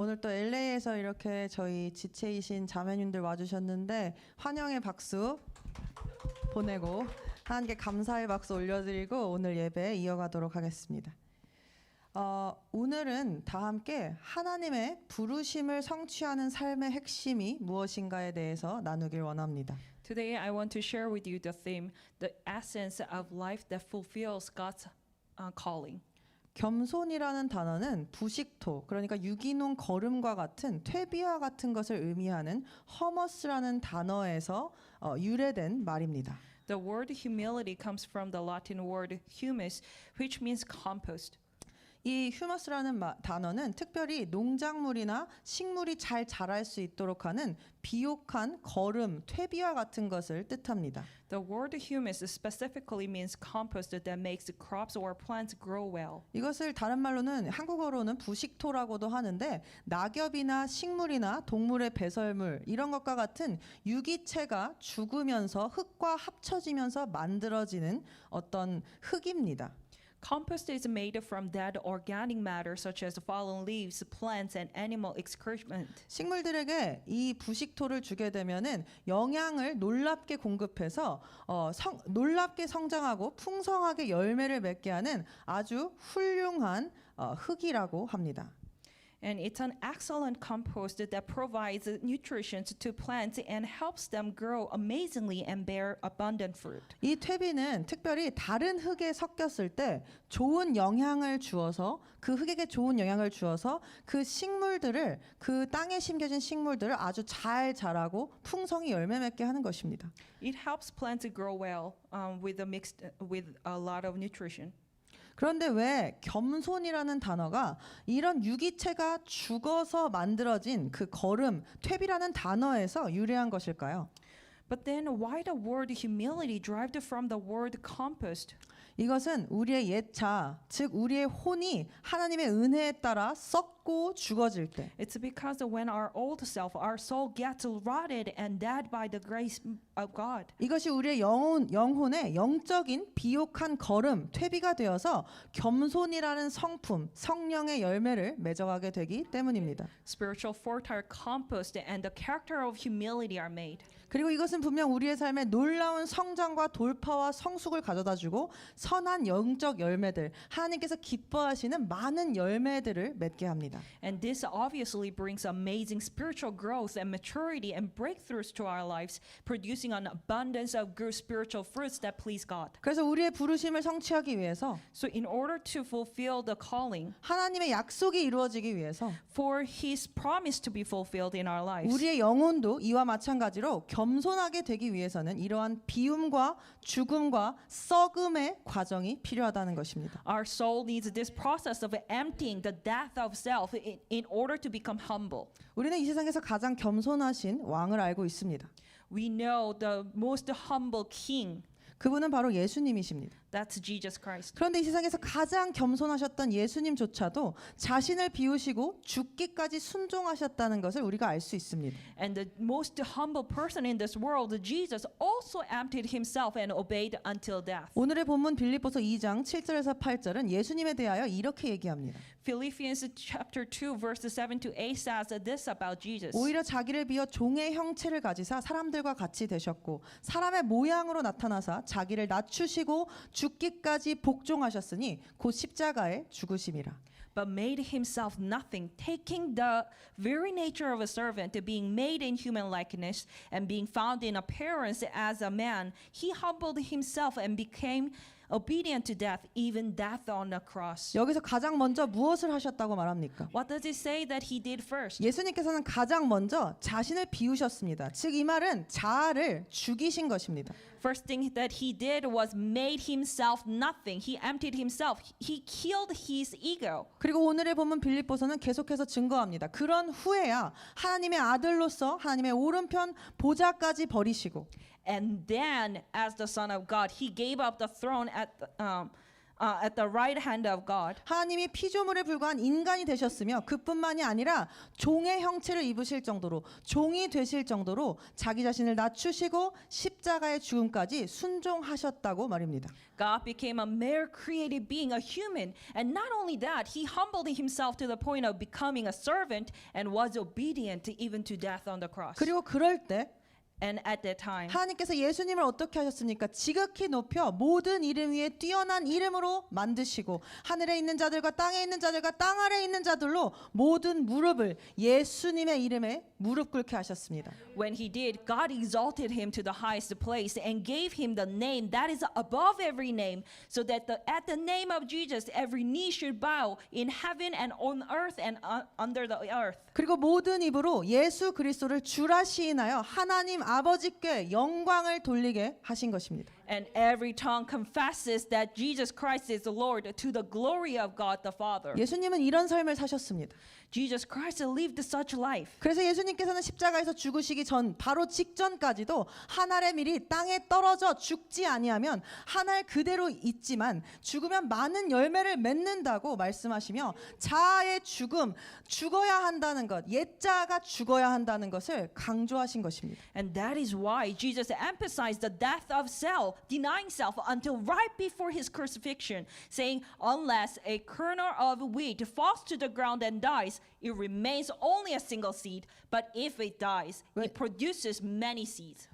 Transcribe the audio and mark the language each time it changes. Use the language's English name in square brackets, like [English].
[Korean] 오늘 또 LA에서 이렇게 저희 지체이신 자매님들 와주셨는데 환영의 박수 보내고 하나님께 감사의 박수 올려드리고 오늘 예배 이어가도록 하겠습니다. 오늘은 다 함께 하나님의 부르심을 성취하는 삶의 핵심이 무엇인가에 대해서 나누길 원합니다. [English] Today I want to share with you the theme, the essence of life that fulfills God's calling. [Korean] 겸손이라는 단어는 부식토, 그러니까 유기농 거름과 같은 퇴비와 같은 것을 의미하는 허머스라는 단어에서 유래된 말입니다. [English] The word humility comes from the Latin word humus, which means compost. [Korean] 이 휴머스라는 단어는 특별히 농작물이나 식물이 잘 자랄 수 있도록 하는 비옥한 거름, 퇴비와 같은 것을 뜻합니다. [English] The word humus specifically means compost that makes crops or plants grow well. [Korean] 이것을 다른 말로는 한국어로는 부식토라고도 하는데 낙엽이나 식물이나 동물의 배설물 이런 것과 같은 유기체가 죽으면서 흙과 합쳐지면서 만들어지는 어떤 흙입니다. [English] Compost is made from dead organic matter such as fallen leaves, plants, and animal excrement. [Korean] 식물들에게 이 부식토를 주게 되면은 영양을 놀랍게 공급해서 놀랍게 성장하고 풍성하게 열매를 맺게 하는 아주 훌륭한 흙이라고 합니다. [English] And it's an excellent compost that provides nutrition to plants and helps them grow amazingly and bear abundant fruit. [Korean] 이 퇴비는 특별히 다른 흙에 섞였을 때 좋은 영향을 주어서 그 흙에게 좋은 영향을 주어서 그 식물들을 그 땅에 심겨진 식물들을 아주 잘 자라고 풍성히 열매 맺게 하는 것입니다. [English] It helps plants grow well with a lot of nutrition. [Korean] 그런데 왜 겸손이라는 단어가 이런 유기체가 죽어서 만들어진 그 거름, 퇴비라는 단어에서 유래한 것일까요? [English] But then why the word humility derived from the word compost? [Korean] 이것은 우리의 옛자, 즉 우리의 혼이 하나님의 은혜에 따라 썩고 죽어질 때 [English] It's because when our old self, our soul gets rotted and dead by the grace of God. [Korean] 이것이 우리의 영혼의 영적인 비옥한 거름, 퇴비가 되어서 겸손이라는 성품, 성령의 열매를 맺어가게 되기 때문입니다. [English] Spiritual fertile compost and the character of humility are made. [Korean] 그리고 이것은 분명 우리의 삶에 놀라운 성장과 돌파와 성숙을 가져다주고 선한 영적 열매들, 하나님께서 기뻐하시는 많은 열매들을 맺게 합니다. [English] And this obviously brings amazing spiritual growth and maturity and breakthroughs to our lives, producing an abundance of good spiritual fruits that please God. [Korean] 그래서 우리의 부르심을 성취하기 위해서 [English] So in order to fulfill the calling, [Korean] 하나님의 약속이 이루어지기 위해서 [English] for His promise to be fulfilled in our lives, [Korean] 우리의 영혼도 이와 마찬가지로 겸손하게 되기 위해서는 이러한 비움과 죽음과 썩음의 과정이 필요하다는 것입니다. [English] our soul needs this process of emptying the death of self in order to become humble. [Korean] 우리는 이 세상에서 가장 겸손하신 왕을 알고 있습니다. [English] We know the most humble king, [Korean] 그분은 바로 예수님이십니다. [English] that's Jesus Christ. [Korean] 그런데 이 세상에서 가장 겸손하셨던 예수님조차도 자신을 비우시고 죽기까지 순종하셨다는 것을 우리가 알 수 있습니다. [English] And the most humble person in this world, Jesus, also emptied himself and obeyed until death. [Korean] 오늘의 본문 빌립보서 2장 7절에서 8절은 예수님에 대하여 이렇게 얘기합니다. [English] Philippians chapter 2 verses 7 to 8 says this about Jesus. [Korean] 오히려 자기를 비어 종의 형체를 가지사 사람들과 같이 되셨고 사람의 모양으로 나타나사 자기를 낮추시고 죽기까지 복종하셨으니 곧 십자가에 죽으심이라. [English] but made himself nothing, taking the very nature of a servant, being made in human likeness, and being found in appearance as a man, he humbled himself and became obedient to death, even death on the cross. [Korean] 여기서 가장 먼저 무엇을 하셨다고 말합니까? [English] What does it say that he did first? [Korean] 예수님께서는 가장 먼저 자신을 비우셨습니다. 즉 이 말은 자아를 죽이신 것입니다. [English] First thing that he did was made himself nothing. He emptied himself. He killed his ego. [Korean] 그리고 오늘의 본문 빌립보서는 계속해서 증거합니다. 그런 후에야 하나님의 아들로서 하나님의 오른편 보좌까지 버리시고 [English] And then, as the Son of God, he gave up the throne at the right hand of God. [Korean] 하나님이 피조물에 불과한 인간이 되셨으며 그뿐만이 아니라 종의 형체를 입으실 정도로 종이 되실 정도로 자기 자신을 낮추시고 십자가의 죽음까지 순종하셨다고 말입니다. [English] God became a mere created being, a human. And not only that, he humbled himself to the point of becoming a servant and was obedient even to death on the cross. [Korean] 그리고 그럴 때 [English] And at that time, [Korean] 하나님께서 예수님을 어떻게 하셨습니까? 지극히 높여 모든 이름 위에 뛰어난 이름으로 만드시고 하늘에 있는 자들과 땅에 있는 자들과 땅 아래에 있는 자들로 모든 무릎을 예수님의 이름에 무릎 꿇게 하셨습니다. [English] when he did, God exalted him to the highest place and gave him the name that is above every name, so that at the name of Jesus, every knee should bow in heaven and on earth and under the earth. [Korean] 그리고 모든 입으로 예수 그리스도를 주라 시인하여 하나님 아버지께 영광을 돌리게 하신 것입니다. [English] And every tongue confesses that Jesus Christ is the Lord to the glory of God the Father. [Korean] 예수님은 이런 삶을 사셨습니다. [English] Jesus Christ lived such life. [Korean] 그래서 예수님께서는 십자가에서 죽으시기 전 바로 직전까지도 한 알의 밀이 땅에 떨어져 죽지 아니하면 한 알 그대로 있지만 죽으면 많은 열매를 맺는다고 말씀하시며 자아의 죽음, 죽어야 한다는 것, 옛자아가 죽어야 한다는 것을 강조하신 것입니다. [English] And that is why Jesus emphasized the death of self, denying self until right before his crucifixion, saying, unless a kernel of wheat falls to the ground and dies, it remains only a single seed, but if it dies, it produces many seeds.